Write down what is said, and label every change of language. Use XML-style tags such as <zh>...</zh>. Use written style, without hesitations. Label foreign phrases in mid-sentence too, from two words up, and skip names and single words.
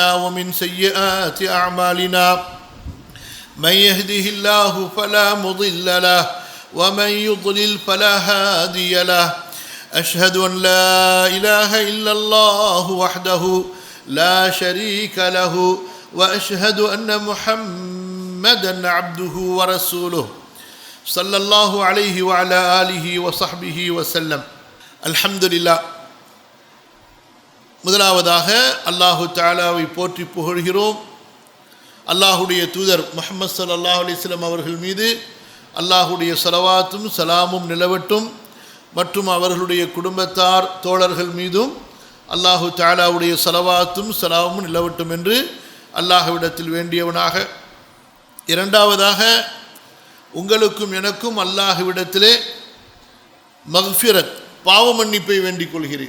<ar>ومن سيئات أعمالنا من يهده الله فلا مضل له ومن يضلل فلا هادي له أشهد أن لا إله إلا الله وحده لا شريك له وأشهد أن محمدا عبده ورسوله صلى الله عليه وعلى آله وصحبه وسلم. الحمد لله.</ar> <ta>முதலாவதாக அல்லாஹு தஆலாவை போற்றி புகழ்கிறோம். அல்லாஹுடைய தூதர் முஹம்மது</ta> <ar>صلى الله عليه وسلم</ar> <ta>அவர்கள் மீது அல்லாஹுடைய ஸலவாத்தும் சலாமும் நிலவட்டும். மற்றும் அவர்களுடைய குடும்பத்தார் தோழர்கள் மீதும் அல்லாஹு தஆலாவுடைய ஸலவாத்தும் சலாமும் நிலவட்டும் என்று அல்லாஹ்விடத்தில் வேண்டியவனாக, இரண்டாவதாக உங்களுக்கும் எனக்கும் அல்லாஹ்விடத்திலே மக்ஃபிரத் பாவ மன்னிப்பை வேண்டிக் கொள்கிறேன்.</ta>